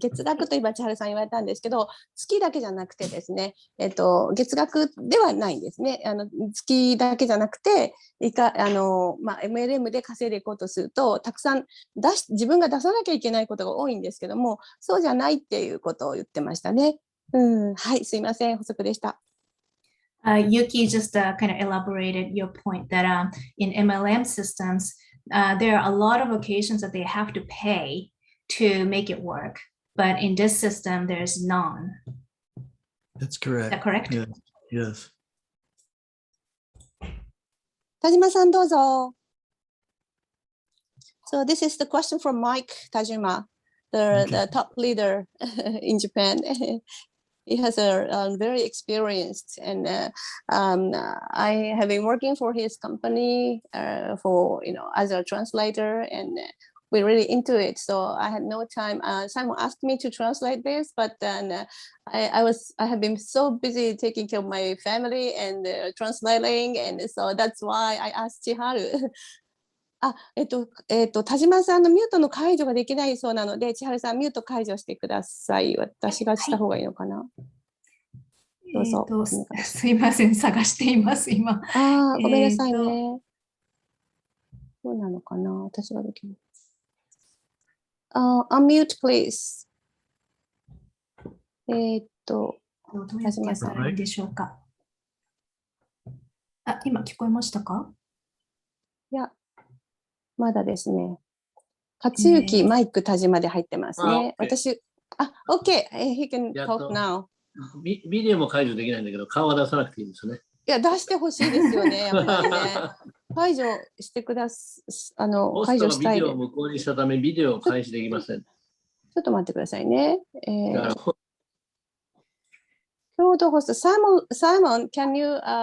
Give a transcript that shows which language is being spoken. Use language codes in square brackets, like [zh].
[ja] 月額と今、千春さん言われたんですけど、月だけじゃなくてですね、月額ではないんですね。月だけじゃなくて、MLM で稼いでいこうとすると、たくさん自分が出さなきゃいけないことが多いんですけども、そうじゃないっていうことを言ってましたね。はい、すいません、補足でした。 [en] Yuki just kind of elaborated your point that in MLM systems, there are a lot of occasions that they have to pay to make it work. But in this system, there's none. That's correct. Is that correct? Yeah. Yes. [ja] 田島さん、どうぞ。 [en] So this is the question from Mike Tajima, the top leader in Japan. He has a very experienced, and I have been working for his company for as a translator, and we're really into it. So I had no time. Simon asked me to translate this, but then I have been so busy taking care of my family and translating, and so that's why I asked Chiharu. [ja] 田島さんのミュートの解除ができないそうなので、千春さん、ミュート解除してください。私がした方がいいのかな。どうぞ。すいません、探しています、今。ごめんなさいね。どうなのかな、私ができない。 [en] unmute, please. [ja] どうやってやったらいいでしょうか。あ、今聞こえましたか？いや、まだですね。勝之、マイク田島で入ってますね。 [en] 私、OK。He can talk now。 [ja] ビデオも解除できないんだけど、顔は出さなくていいんですよね。いや、出してほしいですよね、やっぱりね。解除してくだす、解除したい。ビデオを無効にしたため、ビデオを開始できません。ちょっと待ってくださいね。 [en] 共同ホスト、Simon, can you,